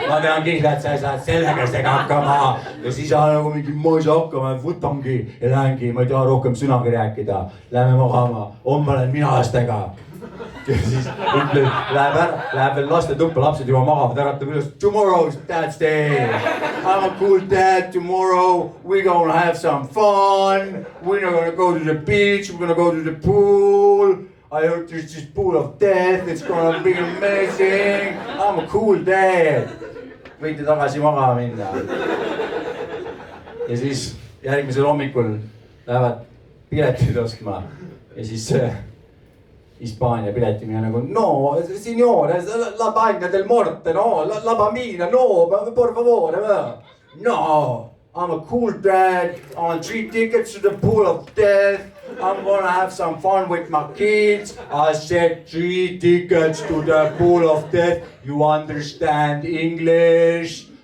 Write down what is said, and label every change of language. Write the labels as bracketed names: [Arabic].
[Estonian] Ma tean kindla, et sa saad sellega hakkama. Ja siis nagu mingi, ma ei saa hakkama, võtangi ja lähengi, ma ei taha rohkem sõnagi rääkida. Lähme magama, homme olen mina lastega. Ja siis ütleb, läheb veel laste tuppa, lapsed juba magavad, äratab üles. [English] Tomorrow's dad's day. I'm a cool dad tomorrow. We're gonna have some fun. We're not gonna go to the beach. We're gonna go to the pool. I heard there's this pool of death. It's gonna be amazing. I'm a cool dad. [Estonian] Võite tagasi magama minna. Ja siis järgmisel hommikul lähevad piletid ostma. Ja siis Hispaania piletimine nagu, no, [Italian] signore, la bagna del morte, no, la bambina, no, por favore, [English] no, I'm a cool dad, I want 3 tickets to the pool of death, I'm gonna have some fun with my kids, I said 3 tickets to the pool of death, you understand English?